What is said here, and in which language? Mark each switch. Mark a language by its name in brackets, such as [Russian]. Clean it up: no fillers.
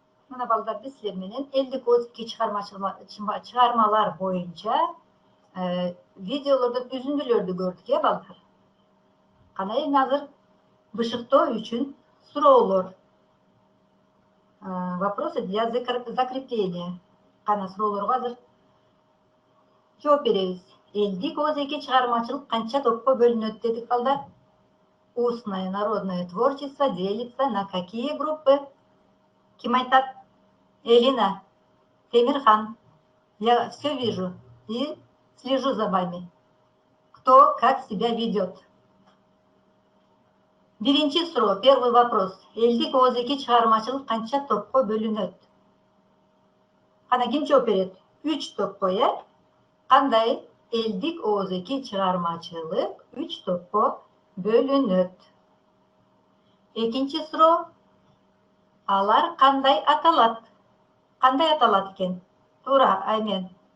[Kyrgyz] Мына балдар bizler менен элдик озики чыгармалар боюнча видеолордон үзүндүлөрдү көрдүк, балдар. Кана эми азыр бышыктоо үчүн суроолор. [Russian] Вопросы для закрепления. [Kyrgyz] Кана суроолорго азыр жооп беребиз. Элдик озеки чыгармачылык канча топко бөлүнөт дедик, балдар? [Russian] Устное народное творчество делится на какие группы? [Kyrgyz] Ким айтат? [Russian] Элина, Темирхан. Я все вижу и слежу за вами. Кто как себя ведет? [Kyrgyz] Биринчи суроо, [Russian] первый вопрос. [Kyrgyz] Элдик озеки чыгармачылык канча топко бөлүнөт? Кана ким жооп берет? 3 топко, Кандай элдик озеки чыгармачылык 3 топко бөлүнөт? Экинчи суроо. Алар кандай аталат? Кандай аталат экен? Туура, аймен.